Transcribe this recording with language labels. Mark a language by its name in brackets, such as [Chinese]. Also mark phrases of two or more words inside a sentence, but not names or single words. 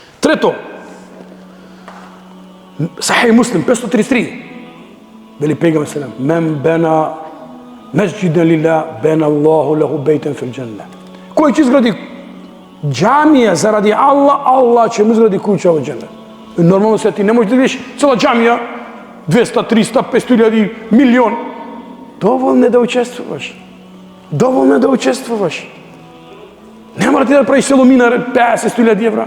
[Macedonian] Трето, Сахих Муслим 533. Вели пегамбер селем: [Arabic] "من بنى مسجدا لله بنى الله له بيتا في الجنة." [Macedonian] Кој ќе изгради џамија заради Аллах, Аллах ќе му изгради куќа во џеннет. Нормално се ти не можеш да видиш цела џамија 200, 300, 500 милион. Доволно е да учествуваш. Доволно е да учествуваш. Не мора ти да правиш село минар 50.000 евра.